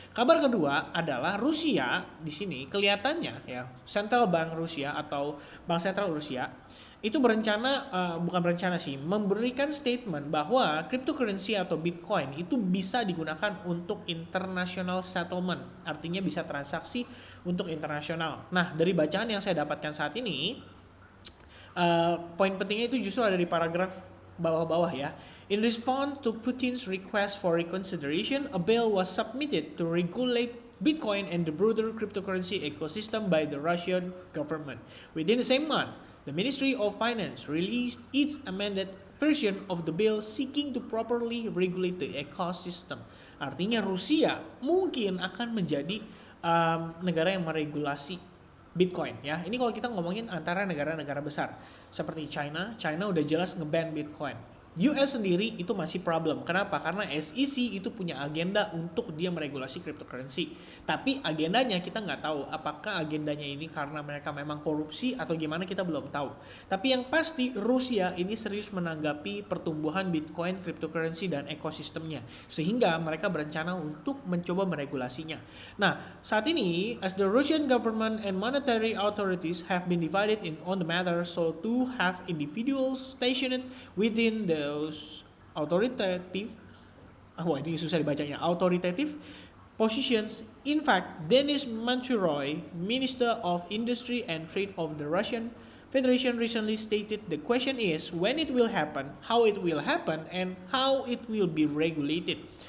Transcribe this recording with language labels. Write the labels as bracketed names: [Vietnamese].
[Indonesian] Kabar kedua adalah Rusia di sini kelihatannya ya, Central Bank Rusia atau Bank Sentral Rusia itu memberikan statement bahwa cryptocurrency atau Bitcoin itu bisa digunakan untuk international settlement. Artinya bisa transaksi untuk internasional. Nah, dari bacaan yang saya dapatkan saat ini, poin pentingnya itu justru ada di paragraf bawah-bawah ya. [English] In response to Putin's request for reconsideration, a bill was submitted to regulate Bitcoin and the broader cryptocurrency ecosystem by the Russian government. Within the same month, the Ministry of Finance released its amended version of the bill seeking to properly regulate the ecosystem. [Indonesian] Artinya Rusia mungkin akan menjadi negara yang meregulasi Bitcoin ya. Ini kalau kita ngomongin antara negara-negara besar seperti China udah jelas nge-ban Bitcoin. US sendiri itu masih problem. Kenapa? Karena SEC itu punya agenda untuk dia meregulasi cryptocurrency. Tapi agendanya kita nggak tahu. Apakah agendanya ini karena mereka memang korupsi atau gimana, kita belum tahu. Tapi yang pasti Rusia ini serius menanggapi pertumbuhan Bitcoin, cryptocurrency, dan ekosistemnya. Sehingga mereka berencana untuk mencoba meregulasinya. Nah, saat ini, [English] as the Russian government and monetary authorities have been divided on the matter, so to have individuals stationed within those authoritative, [Indonesian] ini susah dibacanya, [English] authoritative positions. In fact, Denis Manchuroy, Minister of Industry and Trade of the Russian Federation, recently stated the question is when it will happen, how it will happen, and how it will be regulated.